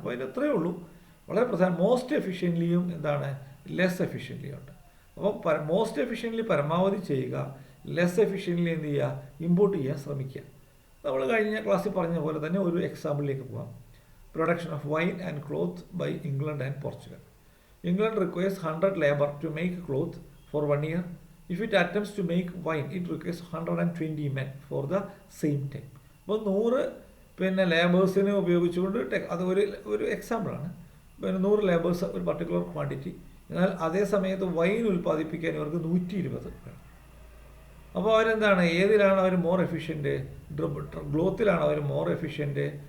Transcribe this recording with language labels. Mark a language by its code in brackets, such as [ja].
[ml] അപ്പോൾ അതിന് എത്രയേ ഉള്ളൂ, വളരെ പ്രധാനം. മോസ്റ്റ് എഫിഷ്യൻ്റ്ലിയും എന്താണ്, ലെസ് എഫിഷ്യൻ്റ്ലിയും ഉണ്ട്. അപ്പോൾ മോസ്റ്റ് എഫിഷ്യൻ്റ്ലി പരമാവധി ചെയ്യുക, ലെസ് എഫിഷ്യൻ്റ്ലി എന്ത് ചെയ്യുക, ഇമ്പോർട്ട് ചെയ്യാൻ ശ്രമിക്കുക. നമ്മൾ കഴിഞ്ഞ ക്ലാസ്സിൽ പറഞ്ഞ പോലെ തന്നെ ഒരു എക്സാമ്പിളിലേക്ക് പോകാം. [en] Production of wine and cloth by England and Portugal. England requires 100 labor to make cloth for 1 year. If it attempts to make wine, it requires 120 men for the same time. [ml] അപ്പോൾ 100 പിന്നെ ലേബേഴ്സിനെ ഉപയോഗിച്ചുകൊണ്ട് അത് ഒരു എക്സാമ്പിളാണ്. പിന്നെ 100 ലേബേഴ്സ് ഒരു particular quantity. എന്നാൽ അതേ സമയത്ത് വൈൻ ഉൽപ്പാദിപ്പിക്കാൻ ഇവർക്ക് 120 വേണം. അപ്പോൾ അവരെന്താണ്, ഏതിലാണ് അവർ മോർ എഫിഷ്യൻറ്റ്? ക്ലോത്തിലാണ് അവർ മോർ എഫിഷ്യൻറ്റ്.